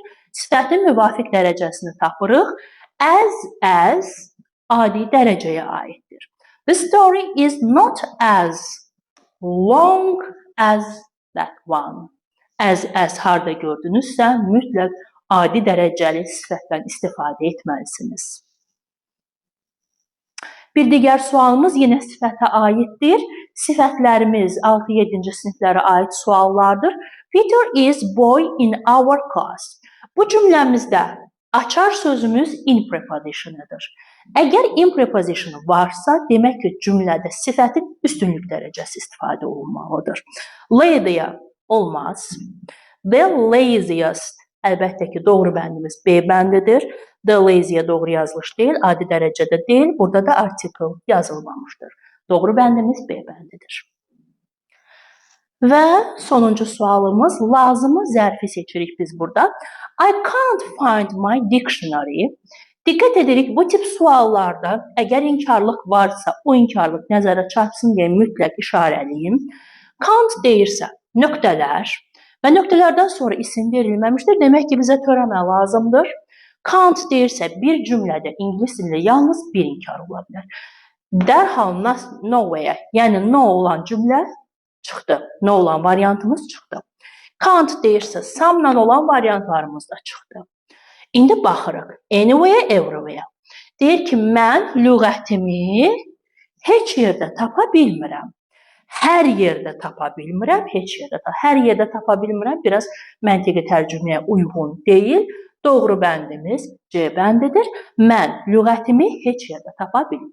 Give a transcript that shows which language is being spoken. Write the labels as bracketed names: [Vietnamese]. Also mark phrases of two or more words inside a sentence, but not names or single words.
[Azerbaijani] Sifətin müvafiq dərəcəsini tapırıq. As adi dərəcəyə aiddir. [English] The story is not as long as that one. [Azerbaijani] As harda gördünüzsə, mütləq adi dərəcəli sifətdən istifadə etməlisiniz. Bir digər sualımız yenə sifətə aiddir. Sifətlərimiz 6-7-ci siniflərə aid suallardır. [English] Peter is boy in our class. [Azerbaijani] Bu cümləmizdə açar sözümüz [English] in prepositionudur. [Azerbaijani] Əgər [English] in prepositionu [Azerbaijani] varsa, demək ki, cümlədə sifətin üstünlük dərəcəsi istifadə olunmalıdır. Lazy olmaz. [English] The laziest, [Azerbaijani] əlbəttə ki, doğru bəndimiz B bəndidir. [English] The lazy [Azerbaijani] doğru yazılış deyil, adi dərəcədə deyil. Burada da article yazılmamışdır. Doğru bəndimiz B bəndidir. Və sonuncu sualımız, lazımı zərfi seçirik biz burada. [English] I can't find my dictionary. [Azerbaijani] Diqqət edirik, bu tip suallarda əgər inkarlıq varsa, o inkarlıq nəzərə çarpsın deyə mütləq işarəliyim. Can't deyirsə nöqtələr və nöqtələrdən sonra isim verilməmişdir. Demək ki, bizə törəmə lazımdır. Can't deyirsə bir cümlədə ingilis dilində yalnız bir inkar ola bilər. Dərhal nowhere, yəni no olan cümlə çıxdı. No olan variantımız çıxdı. Can't deyirsə some'la olan variantlarımız da çıxdı. İndi baxırıq. [English] Anywhere, everywhere. [Azerbaijani] Deyir ki, mən lüğətimi heç yerdə tapa bilmirəm. Hər yerdə tapa bilmirəm, heç yerdə. Hər yerdə tapa bilmirəm, biraz məntiqi tərcüməyə uyğun deyil. Doğru bəndimiz C bəndidir. Mən lüğətimi heç yerdə tapa bilmirəm.